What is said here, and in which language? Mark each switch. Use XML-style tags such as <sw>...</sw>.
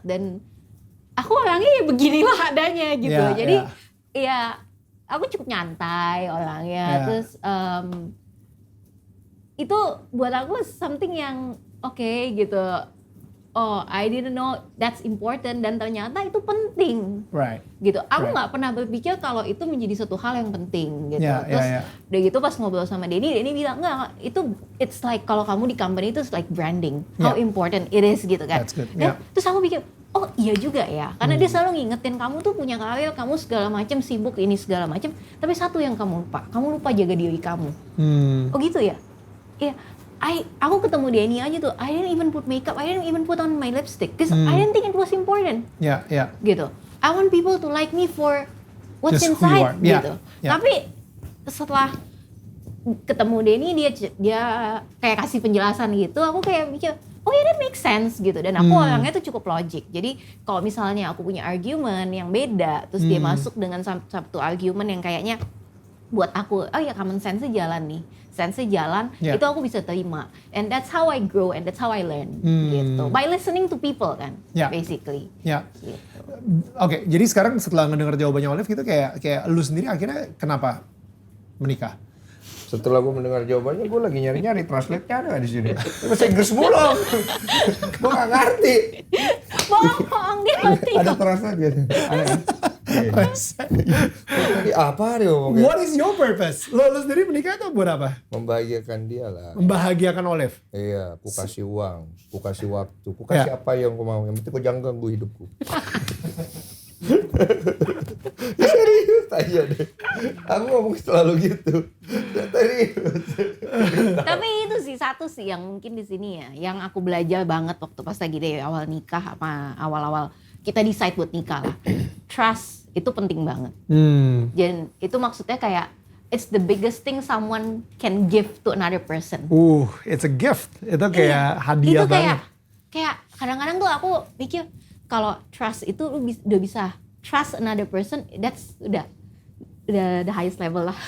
<id>Dan aku orangnya ya beginilah adanya gitu. Jadi ya aku cukup nyantai orangnya. Terus itu buat aku something yang oke gitu.</id> <en>Oh, I didn't know that's important</en> <id>dan ternyata itu penting.</id> <en>Right.</en> <id>Gitu. Aku nggak pernah berpikir kalau itu menjadi suatu hal yang penting gitu. Terus udah gitu pas ngobrol sama Denny bilang enggak, itu it's like kalau kamu di company itu like branding.</id> <en>How important it is gitu kan. That's good.</en> <id>Dan terus aku pikir, oh iya juga ya. Karena dia selalu ngingetin kamu tuh punya karir, kamu segala macam sibuk ini segala macam. Tapi satu yang kamu lupa jaga diri kamu. Oh gitu ya? Iya. Aku ketemu Denny aja tuh,</id> <en>I didn't even put makeup, I didn't even put on my lipstick, because I didn't think it was important. Gitu. I want people to like me for what's just</en> <id>inside, gitu. Tapi setelah ketemu Denny, dia kayak kasih penjelasan gitu, aku kayak mikir, oh ya</id> <en>that makes sense</en> <id>gitu. Dan aku orangnya tuh cukup logic. Jadi kalau misalnya aku punya argument yang beda, terus dia masuk dengan satu argument yang kayaknya buat aku, oh ya common sense-nya jalan nih. Sense-nya jalan, itu aku bisa terima.</id> <en>And that's how I grow and that's how I learn. Gitu. By listening to people kan, basically.</en> <id>Gitu. Oke, jadi sekarang setelah ngedenger jawabannya Olive gitu kayak lu sendiri akhirnya kenapa menikah? Setelah gue mendengar jawabannya, gue lagi nyari-nyari translate-nya ada nggak di sini? Bahasa Inggris mulu. Gue nggak ngerti. Bohong dia ngerti. Ada translate gitu. Ada kan? Tadi apa dia ngomongnya?</id> <en>What is your purpose?</en> <id>Lo sendiri menikah itu buat apa? Membahagiakan dia lah. Membahagiakan Olive? Iya, ku kasih uang, ku kasih waktu, ku kasih apa yang ku mau. Yang penting ku jangan ganggu hidupku. Serius aja deh. Aku ngomong selalu gitu. Serius. Tapi itu sih satu sih yang mungkin di sini ya, yang aku belajar banget waktu pas lagi deh awal nikah apa awal-awal kita decide buat nikah lah. Trust itu penting banget. Dan itu maksudnya kayak</id> <en>it's the biggest thing someone can give to another person. It's a gift.</en> <id>Itu kayak hadiah itu banget. Kayak kadang-kadang tuh aku pikir kalau trust itu lu udah bisa</id> <en>trust another person, that's udah the highest level lah.</en>